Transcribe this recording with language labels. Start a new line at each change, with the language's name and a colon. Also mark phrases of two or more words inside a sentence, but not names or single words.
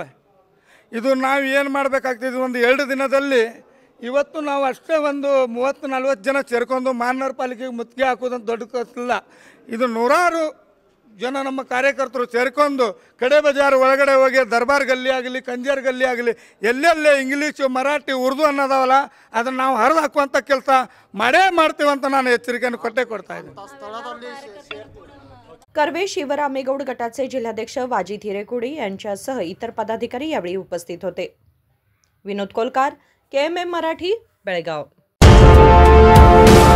Kannada: ಇದು ನಾವು ಏನು ಮಾಡಬೇಕಾಗ್ತಿದೆ, ಒಂದು 2 ದಿನದಲ್ಲಿ ಇವತ್ತು ನಾವು ಅಷ್ಟೇ ಒಂದು 30-40 ಜನ ಸೇರ್ಕೊಂಡು ಮಹಾನಗರ ಪಾಲಿಕೆಗೆ ಮುತ್ತಿಗೆ ಹಾಕೋದಂತ ದೊಡ್ಡ ಕಸಿಲ್ಲ। ಇದು ನೂರಾರು ಜನ ನಮ್ಮ ಕಾರ್ಯಕರ್ತರು ಸೇರ್ಕೊಂಡು ಕಡೆ ಬಜಾರ್ ಒಳಗಡೆ ಹೋಗಿ ದರ್ಬಾರ್ ಗಲ್ಲಿ ಆಗಲಿ ಕಂಜರ್ ಗಲ್ಲಿ ಆಗಲಿ ಎಲ್ಲೆಲ್ಲೇ ಇಂಗ್ಲೀಷು ಮರಾಠಿ ಉರ್ದು ಅನ್ನೋದಾವಲ್ಲ ಅದನ್ನು ನಾವು ಹರಿದು ಹಾಕುವಂಥ ಕೆಲಸ ಮಾಡೇ ಮಾಡ್ತೀವಂತ ನಾನು ಎಚ್ಚರಿಕೆಯನ್ನು ಕೊಡ್ತಾ ಇದ್ದೀನಿ।
Marathi: कर्वे शिवरामेगौड गटाचे जिल्हाध्यक्ष वाजिद हिरेकोडी यांच्यासह इतर पदाधिकारी यावेळी उपस्थित होते। विनोद कोलकार, KMM मराठी, बेळगाव।